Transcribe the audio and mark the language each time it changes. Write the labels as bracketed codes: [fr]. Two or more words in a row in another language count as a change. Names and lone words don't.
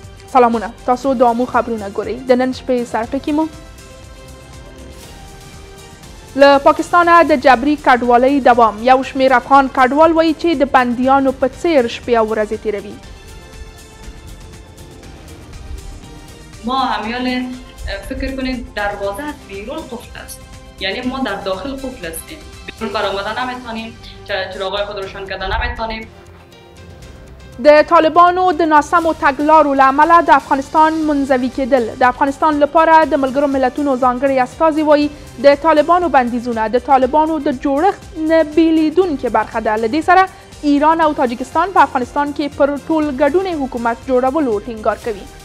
[ps] سلامونه، تاسو د آمو خبرونه ګورئ. د نن شپې سرټکي مو له پاکستانه د جبري کډوالۍ دوام. یو شمېر افغان کډوال وایي چې د بندیانو په څېر شپې او ورځې تېروي. [fa] ما همیال فکر کنید دروازه از بیرون قفل است، یعنی ما در داخل قفل هستیم، بیرون برآمدن نمیتونیم، چراغای خود روشن کردن نمیتونیم. [ps] د طالبانو د ناسمو تګلارو له امله د افغانستان منزوي کېدل. د افغانستان لپاره د ملګرو ملتونو ځانګړی استازي وایي د طالبانو بندیزونه د طالبانو د جوړښت نه بیلیدونکې برخه ده. له دې سره ایران او تاجکستان په افغانستان کې پر ټولګډونې حکومت جوړولو ټینګار کوي.